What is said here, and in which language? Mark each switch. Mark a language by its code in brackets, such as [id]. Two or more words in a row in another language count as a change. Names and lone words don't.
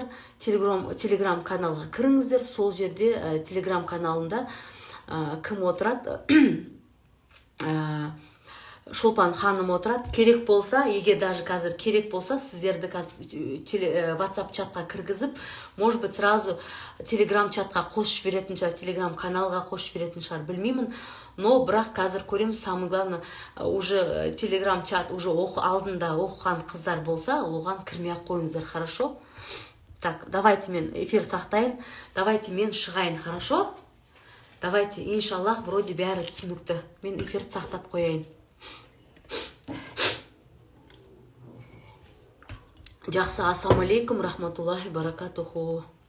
[kk] Телеграм каналға кіріңіздер. Сол жерде Телеграм каналында кім отырады, Шолпан ханым отырады. Керек болса, егер даже қазір керек болса, сіздерді WhatsApp чатқа кіргізіп, [ru] может быть, [kk] сразу Telegram чатқа қосып жіберетін шығар, Telegram каналға қосып жіберетін шығар, білмеймін. Но бірақ қазір көреміз, [ru] самое главное, [kk] уже Telegram чат уже алдында оқыған қыздар болса, оған кірмей ақ қойыңыздар, хорошо? [ru] Так, давайте [kk] мен эфир сақтайын, давайте мен шығайын, хорошо? Давайте, иншаллах, вроде бәрі түсінікті. Мен эфирді сақтап қояйын. Жақсы, [ar] السلام عليكم رحمة الله بركاته.